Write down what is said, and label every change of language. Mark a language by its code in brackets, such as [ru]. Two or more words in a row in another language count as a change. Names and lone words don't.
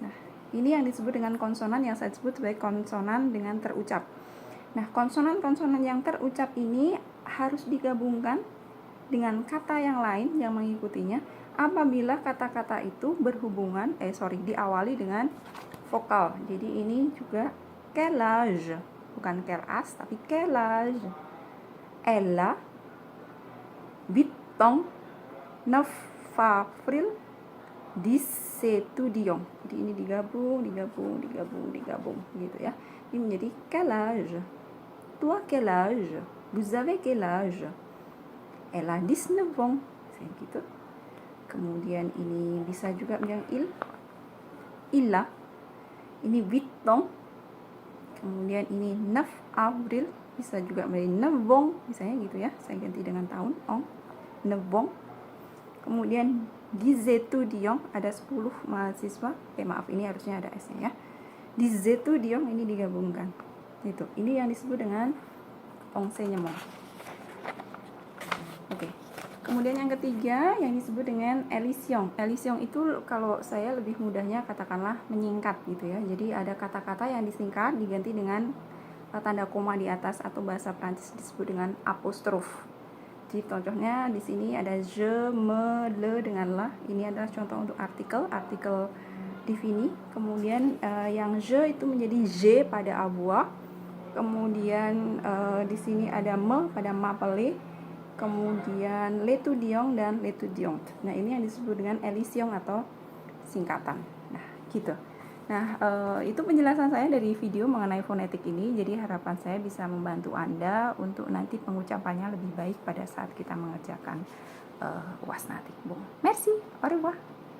[id] Nah, ini yang disebut dengan konsonan yang saya sebut sebagai konsonan dengan terucap. Nah, konsonan-konsonan yang terucap ini harus digabungkan dengan kata yang lain yang mengikutinya apabila kata-kata itu diawali dengan vokal. Jadi ini juga [fr] quel âge, [id] bukan [fr] quel âge [id] tapi [fr] quel âge. Elle, 8 ans, 9 avril, 10 étudiants. [id] Jadi ini digabung gitu ya. Ini menjadi [fr] quel âge? Toi quel âge? Vous avez quel âge? Elle a 19 ans. [id] Gitu. Kemudian ini bisa juga bilang [fr] il a. [id] Ini 8 ans. Kemudian ini 9 avril, bisa juga menjadi 9 ans misalnya gitu ya. Saya ganti dengan tahun, [fr] on, 9 ans. [id] Kemudian 10 étudiants, ada 10 mahasiswa. Maaf, ini harusnya ada S-nya ya. 10 étudiants ini digabungkan. Itu. Ini yang disebut dengan enseignement. Oke. Kemudian yang ketiga yang disebut dengan elision. Elision itu kalau saya lebih mudahnya katakanlah menyingkat gitu ya. Jadi ada kata-kata yang disingkat diganti dengan tanda koma di atas, atau bahasa Prancis disebut dengan apostrof. Jadi contohnya di sini ada je, me, le dengan la. Ini adalah contoh untuk artikel defini. Kemudian yang je itu menjadi j pada avoir. Kemudian di sini ada me pada m'appeler. Kemudian l'étudiant dan l'étudiante. Nah, ini yang disebut dengan elision atau singkatan. Nah, gitu. Nah, itu penjelasan saya dari video mengenai fonetik ini. Jadi harapan saya bisa membantu Anda untuk nanti pengucapannya lebih baik pada saat kita mengerjakan UAS nanti. [fr] Bon, merci, au revoir.